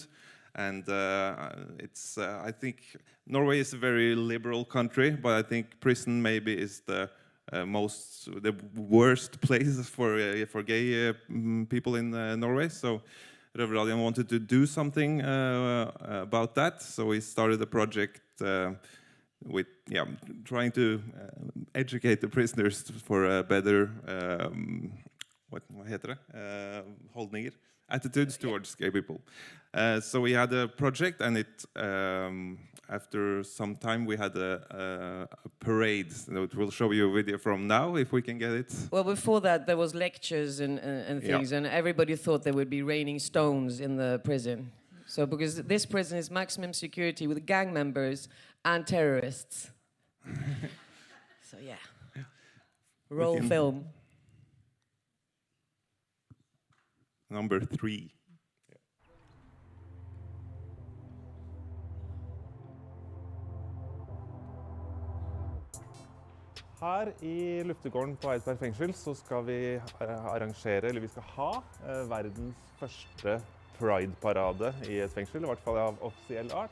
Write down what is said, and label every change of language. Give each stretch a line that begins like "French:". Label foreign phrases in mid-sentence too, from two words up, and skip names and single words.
English: And I think Norway is a very liberal country, but I think prison maybe is the worst place for gay people in Norway. So RøverRadion wanted to do something about that. So we started a project with trying to educate the prisoners for better what
Norwegian: heter det? Holdninger.
English: Attitudes towards gay people. So we had a project, and after some time we had a parade. We'll show you a video from now, if we can get it. Well, before that, there was lectures and things, and everybody thought there would be raining stones in the prison. So, because this prison is maximum security with gang members and terrorists. So, yeah. Roll film. Number 3.
Norwegian: Her i luftegården på Eidsberg fengsel så skal vi arrangere, eller vi skal ha, verdens første Pride-parade i et fengsel, i hvert fall av offisiell art.